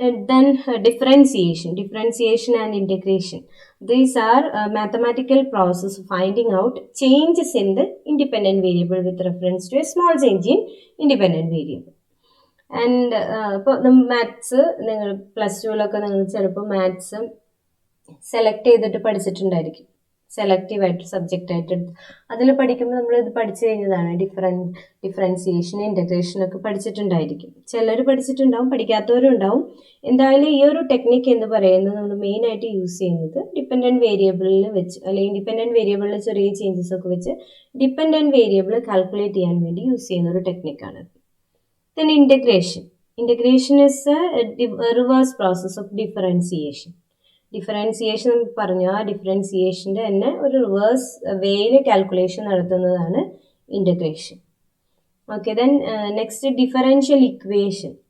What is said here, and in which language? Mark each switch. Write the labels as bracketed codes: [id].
[en] Then differentiation and integration. These are mathematical process of finding out changes in the independent variable with reference to a small change in independent variable. [ml] And ഇപ്പോൾ maths നിങ്ങൾ plus ടുവിലൊക്കെ നിങ്ങൾ ചിലപ്പോൾ maths select ചെയ്തിട്ട് പഠിച്ചിട്ടുണ്ടായിരിക്കും. സെലക്റ്റീവായിട്ട് സബ്ജക്റ്റായിട്ട് അതിൽ പഠിക്കുമ്പോൾ നമ്മൾ ഇത് പഠിച്ചു കഴിഞ്ഞതാണ്. ഡിഫറൻസിയേഷൻ, ഇൻ്റഗ്രേഷൻ ഒക്കെ പഠിച്ചിട്ടുണ്ടായിരിക്കും. ചിലർ പഠിച്ചിട്ടുണ്ടാവും, പഠിക്കാത്തവരും ഉണ്ടാവും. എന്തായാലും ഈ ഒരു ടെക്നിക്ക് എന്ന് പറയുന്നത് നമ്മൾ മെയിനായിട്ട് യൂസ് ചെയ്യുന്നത് ഡിപ്പെൻഡൻറ്റ് വേരിയബിളിൽ വെച്ച്, അല്ലെങ്കിൽ ഡിപ്പെൻഡൻറ്റ് വേരിയബിളിൽ ചെറിയ ചേഞ്ചസ് ഒക്കെ വെച്ച് ഡിപ്പെൻഡൻറ്റ് വേരിയബിൾ കാൽക്കുലേറ്റ് ചെയ്യാൻ വേണ്ടി യൂസ് ചെയ്യുന്ന ഒരു ടെക്നിക്കാണ്. [en] Then integration. Integration is a reverse process of differentiation. [ml] Differentiation നമുക്ക് പറഞ്ഞു, ആ ഡിഫറൻസിയേഷൻ്റെ തന്നെ ഒരു റിവേഴ്സ് വേയിൽ കാൽക്കുലേഷൻ നടത്തുന്നതാണ് integration. Okay, then next differential equation.